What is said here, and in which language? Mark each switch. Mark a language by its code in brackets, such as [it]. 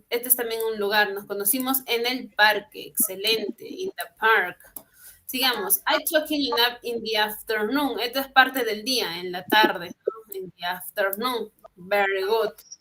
[es] Este es también un lugar. Nos conocimos en el parque. Excelente. [en] In the park. [es] Sigamos. [en] I took a nap in the afternoon. [es] Esto es parte del día, en la tarde. ¿No? [en] In the afternoon. Very good.